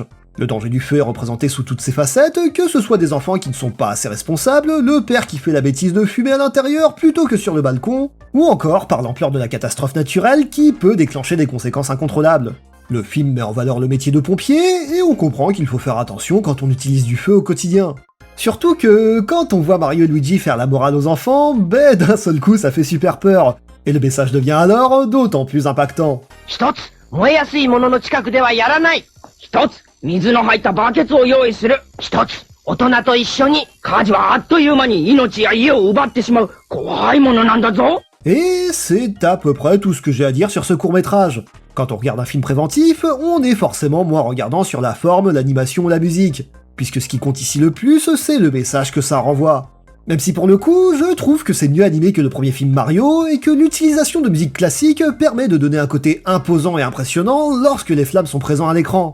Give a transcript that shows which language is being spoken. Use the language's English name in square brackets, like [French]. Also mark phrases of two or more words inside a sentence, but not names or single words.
[French] Le danger du feu est représenté sous toutes ses facettes, que ce soit des enfants qui ne sont pas assez responsables, le père qui fait la bêtise de fumer à l'intérieur plutôt que sur le balcon, ou encore par l'ampleur de la catastrophe naturelle qui peut déclencher des conséquences incontrôlables. Le film met en valeur le métier de pompier, et on comprend qu'il faut faire attention quand on utilise du feu au quotidien. Surtout que, quand on voit Mario et Luigi faire la morale aux enfants, d'un seul coup ça fait super peur, et le message devient alors d'autant plus impactant. [Japanese] 一つ、燃えやすいものの近くではやらない。一つ、水の入ったバケツを用意する。一つ、大人と一緒に、火事はあっという間に命や家を奪ってしまう怖いものなんだぞ。 [French] Et c'est à peu près tout ce que j'ai à dire sur ce court-métrage. Quand on regarde un film préventif, on est forcément moins regardant sur la forme, l'animation ou la musique, puisque ce qui compte ici le plus, c'est le message que ça renvoie. Même si pour le coup, je trouve que c'est mieux animé que le premier film Mario, et que l'utilisation de musique classique permet de donner un côté imposant et impressionnant lorsque les flammes sont présents à l'écran.